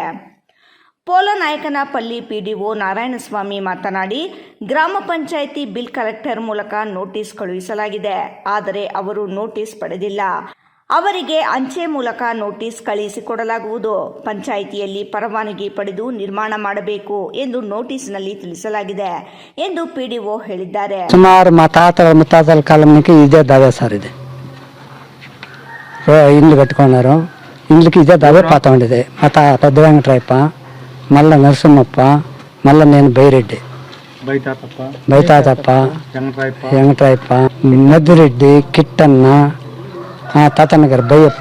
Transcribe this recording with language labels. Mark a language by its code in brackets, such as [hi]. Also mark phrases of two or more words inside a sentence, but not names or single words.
[kn] ಪೋಲನಾಯಕನಪಲ್ಲಿ ಪಿಡಿಒ ನಾರಾಯಣಸ್ವಾಮಿ ಮಾತನಾಡಿ, ಗ್ರಾಮ ಪಂಚಾಯಿತಿ ಬಿಲ್ ಕಲೆಕ್ಟರ್ ಮೂಲಕ ನೋಟಿಸ್ ಕಳುಹಿಸಲಾಗಿದೆ. ಆದರೆ ಅವರು ನೋಟಿಸ್ ಪಡೆದಿಲ್ಲ. ಅವರಿಗೆ ಅಂಚೆ ಮೂಲಕ ನೋಟಿಸ್ ಕಳುಹಿಸಿಕೊಡಲಾಗುವುದು. ಪಂಚಾಯಿತಿಯಲ್ಲಿ ಪರವಾನಗಿ ಪಡೆದು ನಿರ್ಮಾಣ ಮಾಡಬೇಕು ಎಂದು ನೋಟಿಸ್ನಲ್ಲಿ ತಿಳಿಸಲಾಗಿದೆ ಎಂದು ಪಿಡಿಒ ಹೇಳಿದ್ದಾರೆ. [te] ಸುಮಾರು ಮುತ್ತಾತల కాలం నుంచి ఇదే దావే సార్. ఇది ఇల్లు కట్టుకున్నారు. ఇల్లుకి ఇదే దావే పాత ఉండేది. మా పెద్ద వెంకటరాయప్ప, మళ్ళా నరసింహప్ప, మళ్ళా నేను బైరెడ్డి, బైతాతప్ప, వెంకటరాయప్ప, మద్దిరెడ్డి, కిట్టన్న, తాతన్న గారు బయ్యప్ప.